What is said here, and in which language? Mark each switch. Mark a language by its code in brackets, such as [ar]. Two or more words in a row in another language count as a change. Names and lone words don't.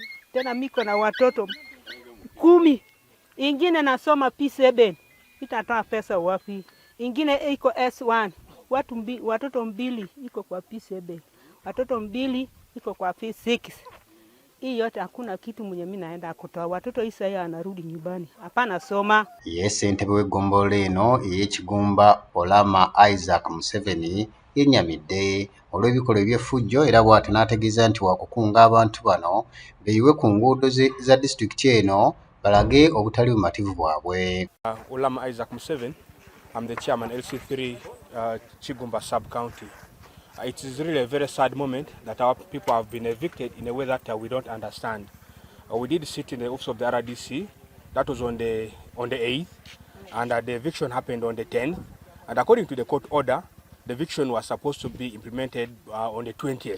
[sw] Tena miko na watoto 10. Ingine nasoma P7. Itatoa pesa wapi? Ingine iko S1. Watoto 2 iko kwa P7. Watoto 2 iko kwa P6. Hii yote hakuna kitu mwenye mimi naenda kutoa. Watoto Isaya anarudi nyumbani. Hapana soma. [lg] Ssentebe w'eggombolola eno ey'Ekigumba Olama Isaac Museveni yennyamidde olw'ebikolwa eby'effujjo era bw'atyo n'ategeeza nti wakukunga abantu bano beeyiwe ku nguudo za disitulikiti eno balage obutali bumativu bwabwe. Olama Isaac Museveni, [en] I'm the chairman LC3 Kigumba sub-county. It is really a very sad moment that our people have been evicted in a way that we don't understand. We did sit in the office of the RDC. That was on the 8th, and the eviction happened on the 10th. And according to the court order, the eviction was supposed to be implemented on the 20th.